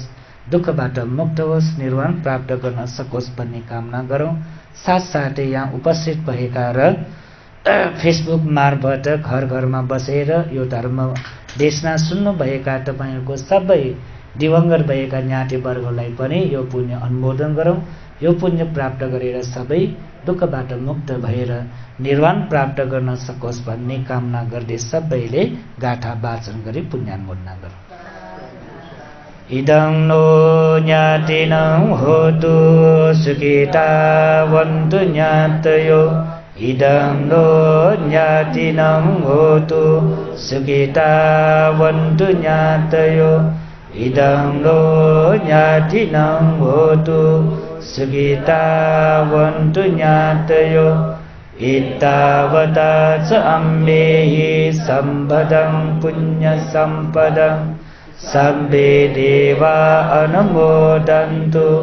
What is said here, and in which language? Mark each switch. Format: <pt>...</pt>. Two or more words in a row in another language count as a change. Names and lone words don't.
<ne>दुःखबाट मुक्त होस् निर्वाण प्राप्त गर्न सकोस् भन्ने कामना गरौँ साथसाथै यहाँ उपस्थित भएका र फेसबुक मार्फत घर घरमा बसेर यो धर्म देशना सुन्नु भएका तपाईहरूको सबै दिवंगत भएका ज्ञाति वर्गलाई पनि यो पुण्य अनुमोदन गरौँ यो पुण्य प्राप्त गरेर सबै दुःखबाट मुक्त भएर निर्वाण प्राप्त गर्न सकोस् भन्ने कामना गर्दै सबैले गाथा वाचन गरी पुण्यानुमोदना गरौँ</ne> <pi>इदं नो ज्ञातिनं होतु सुखितावन्तु ज्ञातयो इदं नो ज्ञातिनं होतु सुखितावन्तु ज्ञातयो इदं नो ज्ञातिनं होतु सुखितावन्तु ज्ञातयो एतावता च अम्बेहि सम्पदं पुण्यसम्पदं सर्वे देवा अनुमोदन्तु</pi>